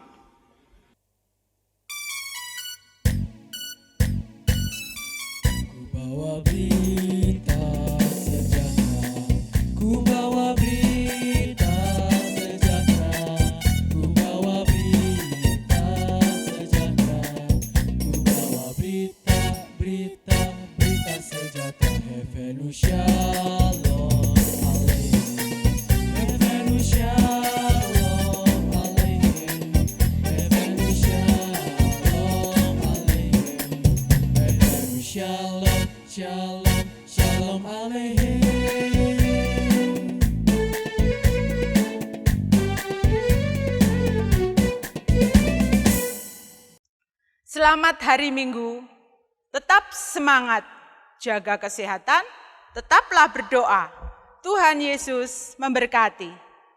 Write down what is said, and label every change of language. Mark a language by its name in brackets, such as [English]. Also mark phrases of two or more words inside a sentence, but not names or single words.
[Indonesian] Bawa berita sejahtera, ku bawa berita sejahtera, ku bawa berita sejahtera, ku bawa berita sejahtera. [Hebrew] הבאנו שלום עליכם, הבאנו שלום עליכם, הבאנו שלום עליכם, הבאנו שלום. שלום, שלום עליכם. [Indonesian] Selamat hari Minggu, tetap semangat, jaga kesehatan, tetaplah berdoa. Tuhan Yesus memberkati.